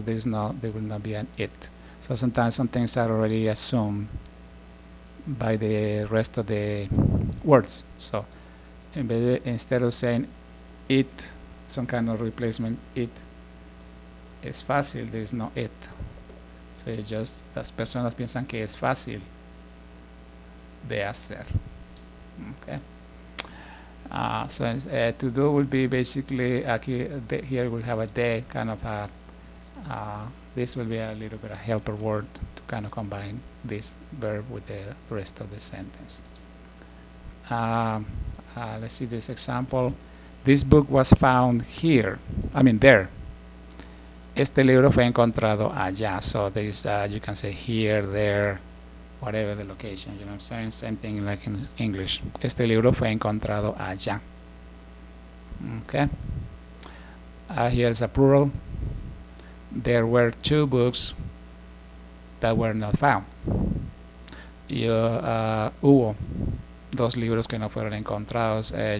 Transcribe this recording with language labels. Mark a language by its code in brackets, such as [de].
[en] There will not be an it. So sometimes some things are already assumed by the rest of the words. So instead of saying it, some kind of replacement, it [es] es fácil, [en] there is no it. So it's just, [es] las personas piensan que es fácil de hacer. [en] Okay. So to do will be basically, here we'll have a de, kind of a, this will be a little bit a helper word to kind of combine this verb with the rest of the sentence. Let's see this example. This book was found here, there. [es] Este libro fue encontrado allá. [en] So there's, you can say here, there, whatever the location. You know what I'm saying? Same thing like in English. [es] Este libro fue encontrado allá. [en] Okay. Here's a plural. There were 2 books that were not found. [es] Hubo 2 libros que no fueron encontrados.